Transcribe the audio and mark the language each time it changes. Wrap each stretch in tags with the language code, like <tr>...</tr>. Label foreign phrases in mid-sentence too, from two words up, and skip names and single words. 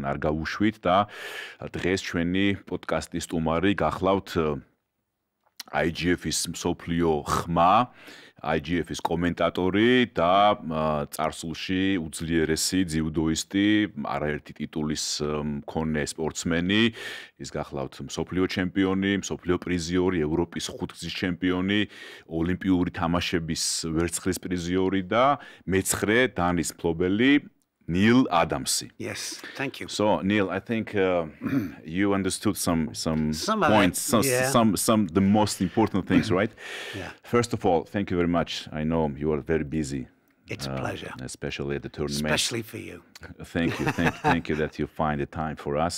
<ka>არ გავუშვით და დღეს ჩვენი პოდკასტის სტუმარი გახლავთ IJF-ის მსოფლიო ხმა, IJF-ის კომენტატორი და წარსულში უძლიერესი ჯუდოისტი, არაერთი ტიტულის მქონე სპორტსმენი, ის გახლავთ მსოფლიო ჩემპიონი, მსოფლიო პრიზიორი, ევროპის ხუთგზის ჩემპიონი, ოლიმპიური თამაშების ვერცხლის პრიზიორი და მეცხრე დანის მფლობელი Neil Адамsი.</ka> <en>Yes, thank you. So Neil, I think you understood some Some of points, it, yeah. some the most important things, right? Yeah. First of all, thank you very much. I know you are very busy. It's a pleasure. Especially at the tournament. Especially for you. Thank you, thank you that you find the time for us.</en>